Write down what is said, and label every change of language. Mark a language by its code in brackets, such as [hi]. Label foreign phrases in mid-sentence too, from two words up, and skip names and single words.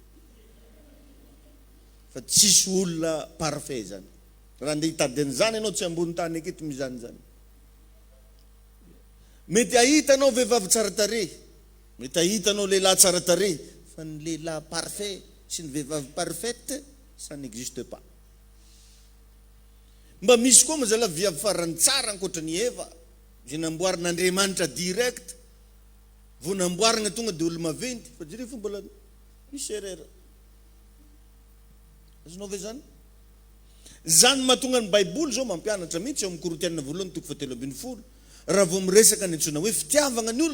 [mg] Fa tsisy olona parfait zany. Raha andeha hitady an'izany ianao tsy ambony tany aketo mizany zany. Mety ahitanao vehivavy tsara tarehy, mety ahitanao lehilahy tsara tarehy, fa ny lehilahy parfait sy ny vehivavy parfaite, [fr] ça n'existe pas. [mg] Mba misy koa mazala viavy farany tsara ankoatra ny Eva, zay namboarin'Andriamanitra direct, vao namboarina tonga dia olo maventy, fa jereo fa mbola misy erreur. azonao ve zany zany mahatonga ny baiboly zao mampianatra mihitsy eo amin'ny Korintiana voalohany toko 7:20 raha vao miresaka ny antsoina hoe fitiavana ny